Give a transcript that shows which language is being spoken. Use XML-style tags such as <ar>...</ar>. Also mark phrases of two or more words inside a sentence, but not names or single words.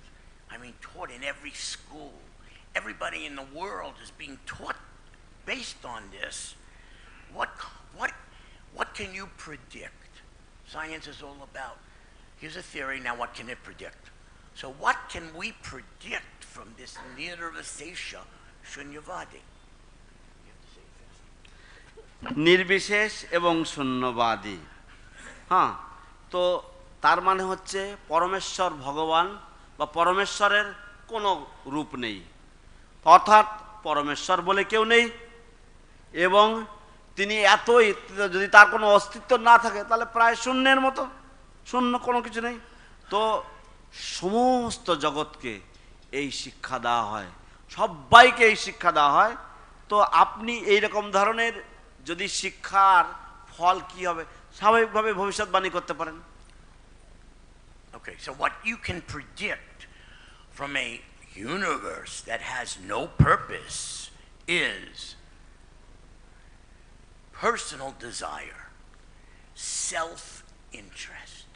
<en>I mean, taught in every school. Everybody in the world is being taught based on this. What can you predict? Science is all about, here's a theory, now what can it predict? So what can we predict from this</en> <sa>निर्विशेष शून्यवादी?</sa> <bn>নির্বিশেষ এবং শূন্যবাদী, হ্যাঁ, তো তার মানে হচ্ছে পরমেশ্বর ভগবান বা পরমেশ্বরের কোনো রূপ নেই, অর্থাৎ পরমেশ্বর বলে কেউ নেই, এবং তিনি এতই, যদি তার কোনো অস্তিত্ব না থাকে তাহলে প্রায় শূন্যের মতো, শূন্য, কোনো কিছু নেই। তো সমস্ত জগৎকে এই শিক্ষা দেওয়া হয়, সবাইকে এই শিক্ষা দেওয়া হয়। তো আপনি এইরকম ধরনের যদি শিক্ষার ফল কি হবে স্বাভাবিকভাবে ভবিষ্যৎবাণী করতে পারেন।</bn> <en>Okay, so what you can predict from a universe that has no purpose is personal desire, self-interest.</en>